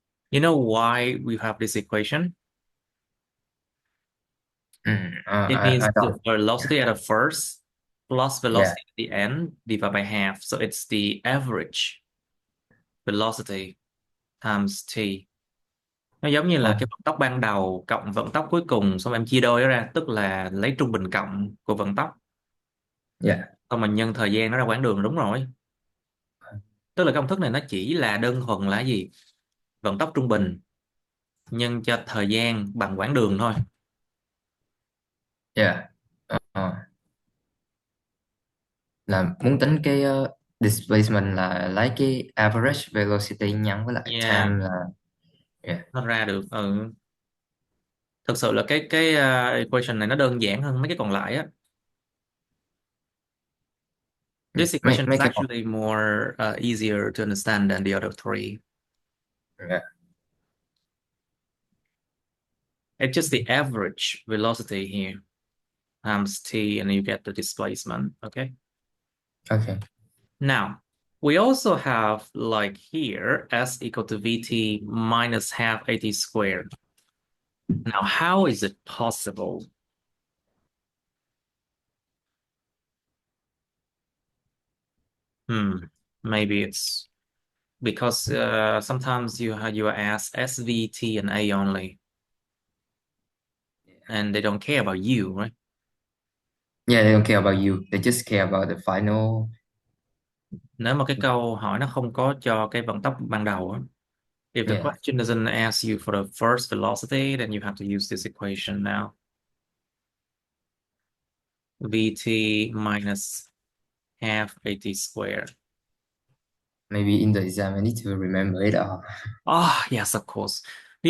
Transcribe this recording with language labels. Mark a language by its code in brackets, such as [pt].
[en] You know why we have this equation? It means I the don't. velocity at the first plus Yeah, velocity at the end divided by half. So it's the average velocity times T. [vi] Nó giống như là uh, cái vận tốc ban đầu cộng vận tốc cuối cùng xong em chia đôi nó ra, tức là lấy trung bình cộng của vận tốc, [en] yeah, [vi] xong mình nhân thời gian nó ra quãng đường, đúng rồi. Tức là công thức này nó chỉ là đơn thuần là gì? Vận tốc trung bình nhân cho thời gian bằng quãng đường thôi. [en] yeah. [vi] Uh, là muốn tính cái displacement là lấy cái average velocity nhân với lại [en] Yeah, time là yeah, [vi] nó ra được. Ừ. Thực sự là cái equation này nó đơn giản hơn mấy cái còn lại á. [en] This [vi] mấy [en] equation is [vi] mấy cái [en] actually more easier to understand than the other three. yeah. It's just the average velocity here times t, and you get the displacement. Okay. Okay. Now, we also have like here s equal to vt minus half at squared. Now, how is it possible? Hmm, maybe it's because sometimes you are asked svt and a only, and they don't care about you, right? Yeah, they don't care about you. They just care about the final. [vi] Nếu mà cái câu hỏi nó không có cho cái vận tốc ban đầu á, [en] if the Yeah, question doesn't ask you for the first velocity, then you have to use this equation now. Vt minus half at squared. maybe in the exam I need to remember it all. Ah, yes, of course. The